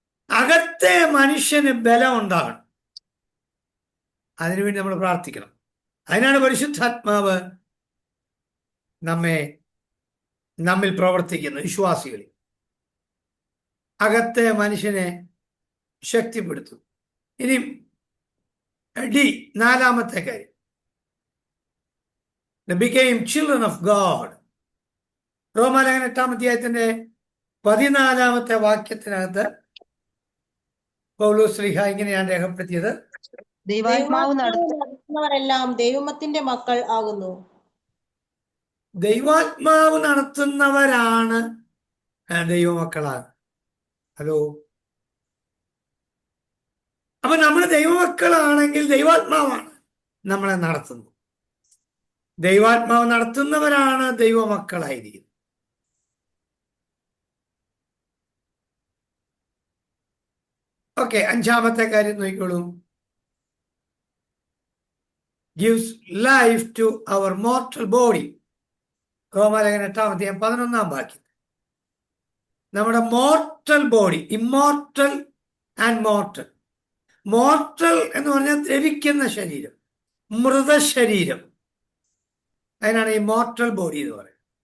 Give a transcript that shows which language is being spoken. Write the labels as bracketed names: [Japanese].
[Malayalam] അകത്തെ മനുഷ്യന് ബലം ഉണ്ടാകണം. അതിനുവേണ്ടി നമ്മൾ പ്രാർത്ഥിക്കണം. അതിനാണ് പരിശുദ്ധാത്മാവ് നമ്മിൽ പ്രവർത്തിക്കുന്നത്. വിശ്വാസികളിൽ അകത്തെ മനുഷ്യനെ ശക്തിപ്പെടുത്തും. ഇനി നാലാമത്തെ കാര്യം, [English] They became children of God. [Malayalam] റോമാലേഖനം 8-ാം 14 പൗലോസ് ശ്ലീഹ ഇങ്ങനെയാണ് രേഖപ്പെടുത്തിയത്, ദൈവാത്മാവ് നടത്തുന്നവരെല്ലാം ദൈവത്തിന്റെ മക്കൾ ആകുന്നു. ദൈവാത്മാവ് നടത്തുന്നവരാണ് ദൈവമക്കളാണ്. ഹലോ, അപ്പൊ നമ്മൾ ദൈവമക്കളാണെങ്കിൽ ദൈവാത്മാവാണ് നമ്മളെ നടത്തുന്നത്. ദൈവാത്മാവ് നടത്തുന്നവരാണ് ദൈവമക്കളായിരിക്കുന്നത്. ഓക്കെ, 5-ാമത്തെ കാര്യം നോക്കിക്കോളൂ. [English] gives life to our mortal body. [Malayalam] റോമാലേഖനം 8-11 വാക്യം. നമ്മുടെ mortal body, [English] Immortal and mortal. [Malayalam] Mortal എന്ന് പറഞ്ഞാൽ ദ്രവിക്കുന്ന ശരീരം, മൃതശരീരം, അതിനാണ് ഈ മോർട്ടൽ ബോഡി എന്ന് പറയുന്നത്.